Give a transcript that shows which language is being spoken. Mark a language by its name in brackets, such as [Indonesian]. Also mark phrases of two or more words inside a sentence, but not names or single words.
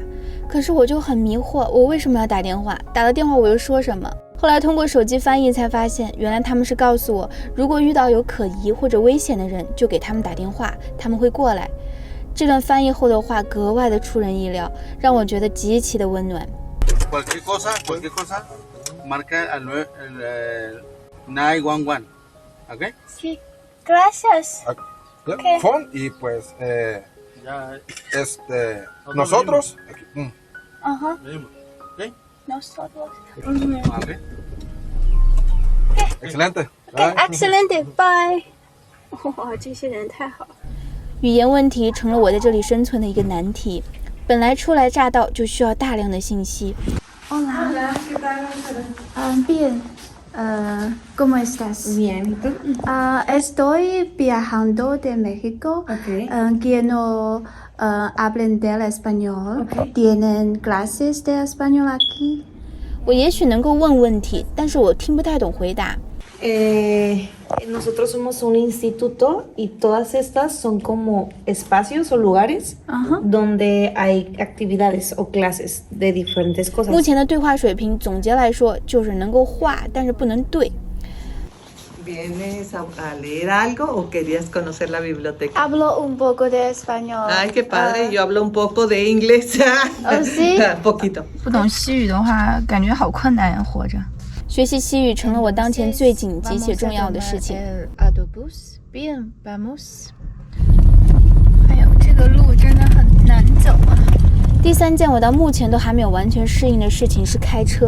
[Chinese] 可是我就很迷惑，我为什么要打电话？打了电话我又说什么？后来通过手机翻译才发现，原来他们是告诉我，如果遇到有可疑或者危险的人，就给他们打电话，他们会过来。这段翻译后的话格外的出人意料，让我觉得极其的温暖。 [Spanish] Cualquier cosa, marca el 911, ¿ok? Sí, gracias. Okay. Phone y pues nosotros aquí. Ajá. ¿Ok? Nosotros. ¿Ok? Excelente. Okay, excelente. Bye. [Chinese] 哇，这些人太好了。语言问题成了我在这里生存的一个难题。本来初来乍到就需要大量的信息。 [Spanish] Hola. Bien. ¿Cómo estás? Bien, ¿y tú? Estoy viajando de México. Okay. Quiero aprender español. Okay. ¿Tienen clases de español aquí? [Chinese] 我也许能够问问题，但是我听不太懂回答。 [Spanish] Nosotros somos un instituto y todas estas son como espacios o lugares donde hay actividades o clases de diferentes cosas. [Chinese] 目前的对话水平总结来说就是能够画，但是不能对。 [Spanish] ¿Vienes a leer algo o querías conocer la biblioteca? Hablo un poco de español. Ay, qué padre, yo hablo un poco de inglés. ¿Oh, sí? Poquito. [Chinese] 不懂西语的话，感觉好困难呀，活着。学习西语成了我当前最紧急且重要的事情。 [Spanish] Bien, vamos. [Chinese] 哎呦，这个路真的很难走啊。第3件我到目前都还没有完全适应的事情是开车。